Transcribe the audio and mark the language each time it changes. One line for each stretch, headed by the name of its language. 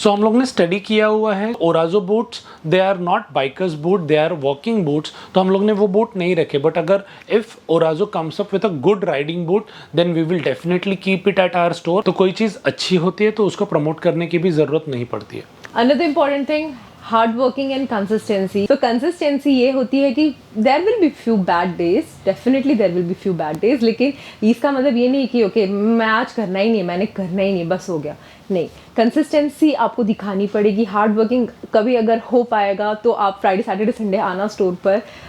English: so
Hindi: हम लोग ने स्टडी किया हुआ है,
English: Orazo boots they are not bikers boot, they are walking boots.
Hindi: तो हम लोग ने वो बूट नहीं रखे.
English: But अगर if Orazo comes up with a good riding boot then we will definitely keep it at our store.
Hindi: तो कोई चीज़ अच्छी होती है तो उसको प्रमोट करने की भी ज़रूरत नहीं पड़ती है.
English: Another important thing, hard working and consistency.
Hindi: So consistency ये होती है कि
English: there will be few bad days,
Hindi: definitely there will be few bad days, लेकिन इसका मतलब ये नहीं कि ओके मैं आज करना ही नहीं है, मैंने करना ही नहीं, बस हो गया. नहीं, कंसिस्टेंसी आपको दिखानी पड़ेगी. हार्ड वर्किंग कभी अगर हो पाएगा तो आप फ्राइडे सैटरडे संडे आना स्टोर पर.